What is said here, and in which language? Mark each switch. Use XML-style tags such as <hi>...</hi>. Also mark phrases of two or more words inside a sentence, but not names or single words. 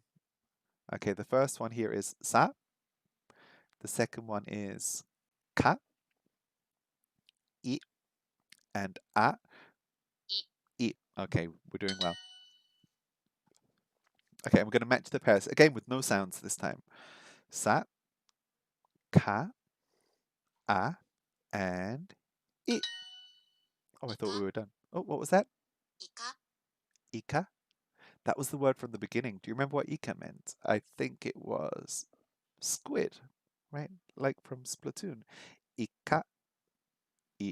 <en>Okay, the first one here is sa. The second one is ka, I, and a. い I. Okay, we're doing well. Okay, we're going to match the pairs again with no sounds this time. Sa, ka, a, and I. Oh, I thought we か were done. Oh, what was that? いか Ika? That was the word from the beginning. Do you remember what Ika meant? I think it was squid, right? Like from Splatoon. Ika, I.</en>